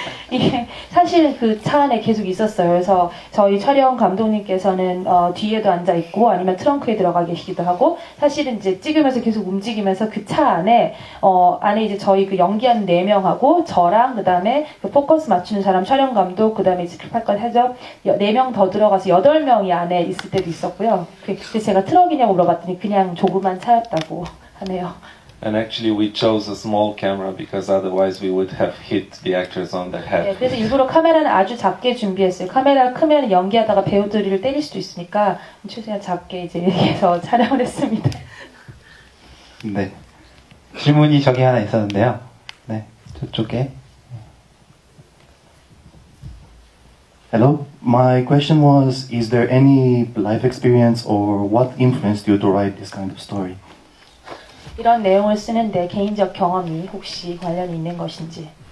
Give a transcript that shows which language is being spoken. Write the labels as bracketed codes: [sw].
[ko] 이게 사실은 그 차 안에 계속 있었어요. 그래서 저희 촬영 감독님께서는 뒤에도 앉아 있고 아니면 트렁크에 들어가 계시기도 하고 사실은 이제 찍으면서 계속 움직이면서 그 차 안에 안에 이제 저희 그 연기하는 4명하고 저랑 그다음에 그 포커스 맞추는 사람 촬영 감독 그다음에 스크립할건 해서 4명 더 들어가서 8명이 안에 있을 때도 있었고요. 그래서 제가 트럭이냐고 물어봤더니 그냥 조그만 차였다고 하네요. [en] And actually, we chose a small camera because otherwise we would have hit the actors on the [ko] 네, [en] head. [ko] 그래서 일부러 카메라는 아주 작게 준비했어요. 카메라가 크면 연기하다가 배우들을 때릴 수도 있으니까 최대한 작게 이제 해서 촬영을 했습니다. 네. 질문이 저기 하나 있었는데요. 네, 저쪽에. [en] Hello, my question was, is there any life experience or what influenced you to write this kind of story? [ko] 이런 내용을 쓰는데 개인적 경험이 혹시 관련이 있는 것인지.